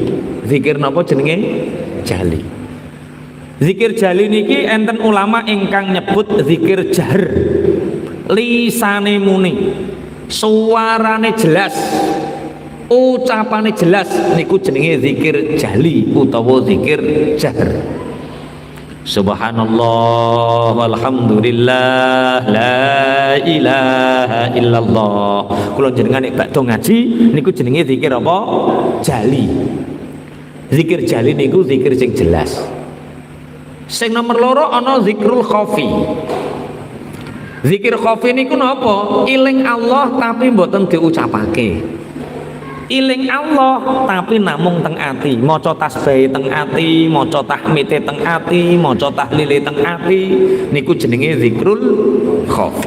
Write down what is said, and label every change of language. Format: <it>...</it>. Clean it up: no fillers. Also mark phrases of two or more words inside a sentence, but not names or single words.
<jv>Zikir napa jenenge? Jali. Zikir jali niki enten ulama ingkang nyebut zikir jahr. Lisane muni, suarane jelas, ucapane jelas niku jenenge zikir jali utawa zikir jahr.</jv> <ar>سبحان الله والحمد لله لا إله إلا الله.</ar> <jv>Kula jenengan nek badhe ngaji niku jenenge zikir apa? Jali. Zikir jali niku zikir sing jelas. Sing nomor loro ana</jv> <ar>ذكر الخفي.</ar> <jv>Zikir khafi niku napa? Iling Allah tapi mboten diucapake. Iling Allah tapi namung teng ati, maca tasbih teng ati, maca tahmide teng ati, maca tahlile teng ati, niku jenenge</jv> <ar>ذكر الخفي.</ar>